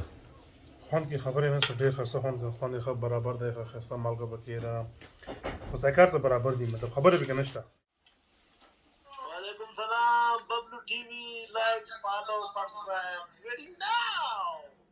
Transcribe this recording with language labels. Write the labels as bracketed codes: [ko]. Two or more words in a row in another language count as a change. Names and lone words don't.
[ps] خوند کې خبرې نه څه ډېر ښایسته خوند خوند یې ښه برابر دی ښه ښایسته مالګه پکې ده خو ذایقه څه برابر دي مطلب خبرې پکې نشته [ar] وعلیکم سلام [en] Bablu TV like follow subscribe ready now